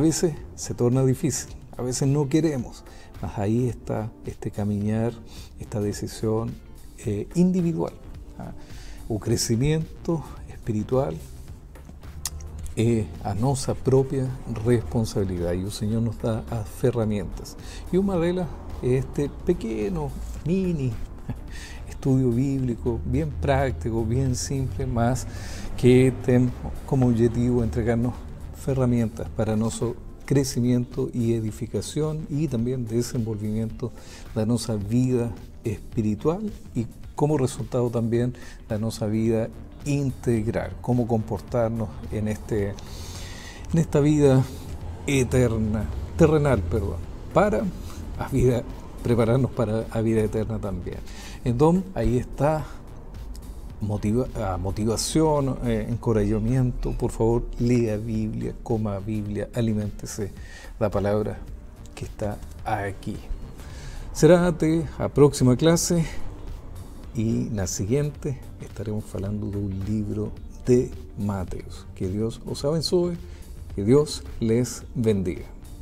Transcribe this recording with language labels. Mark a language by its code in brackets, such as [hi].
[es] A veces se torna difícil, a veces no queremos, mas ahí está este caminar, esta decisión individual. [pt] O crecimiento espiritual é a nossa própria responsabilidade e o Senhor nos dá as ferramentas. E uma delas é este pequeno, mini estudo bíblico, bem prático, bem simples, mas que tem como objetivo entregar-nos ferramentas para nosso crescimento e edificação e também desenvolvimento da nossa vida espiritual e como resultado também da nossa vida integral, [es] cómo comportarnos en esta vida eterna, terrenal, perdón, [pt] para a vida, [es] prepararnos para la vida eterna también. Entonces, ahí está motivación, encorajamiento. Por favor, lea Biblia, coma Biblia, aliméntese la palabra que está aquí. [pt] Será até a próxima clase. [es] Y en la siguiente estaremos hablando de un libro de Mateos. Que Dios [pt] os abençoe, [es] que Dios les bendiga.